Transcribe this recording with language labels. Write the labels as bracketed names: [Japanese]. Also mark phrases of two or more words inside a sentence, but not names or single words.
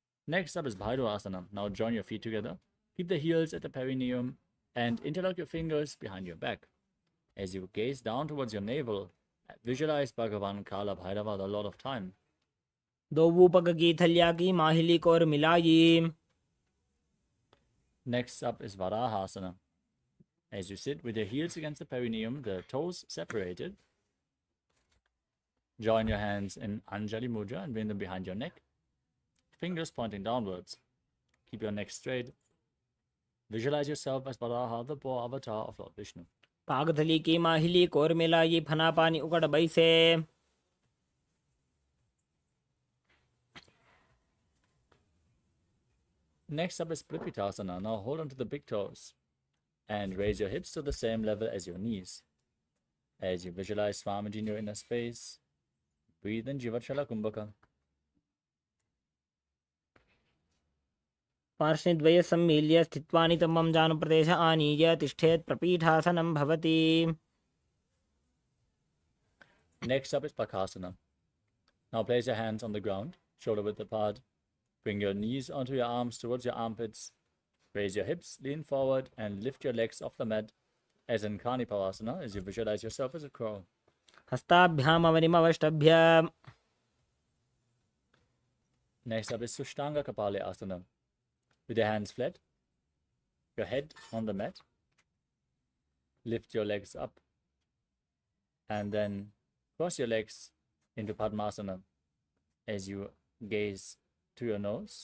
[English] Next up is Bhairava. Now join your feet together. Keep the heels at the perineum and interlock your fingers behind your back. As you gaze down towards your navel, visualize Bhagavan Kala Bhairava, the Lord of Time. [Rajasthani] दोवू पग की थलिया की माहिली कोर मिलाई. [English] Next up is Varahasana. As you sit with your heels against the perineum, the toes separated, join your hands in Anjali Mudra and bring them behind your neck. Fingers pointing downwards. Keep your neck straight. Visualize yourself as Varaha, the boar avatar of Lord Vishnu. [Rajasthani] पागथली की माहिली कोर मिलाई फना पानी उकड़ बैसे. [English] Next up is Pripitasana. Now hold on to the big toes and raise your hips to the same level as your knees. As you visualize Swamiji in your inner space, breathe in Jivatshala Kumbhaka. [Sanskrit] पार्श्वद्वय सम्मील्य स्थित्वा नितम्बं जानुप्रदेश आनीय तिष्ठेत् प्रपीठासनं भवति. [English] Next up is Pakasana. Now place your hands on the ground, shoulder width apart. Bring your knees onto your arms towards your armpits. Raise your hips, lean forward, and lift your legs off the mat as in Kanipavasana as you visualize yourself as a crow. [Sanskrit] हस्ताभ्याम् अवनिमवष्टभ्य. [English] Next up is Sushtanga Kapale Asana. With your hands flat, your head on the mat, lift your legs up, and then cross your legs into Padmasana as you gaze to your nose.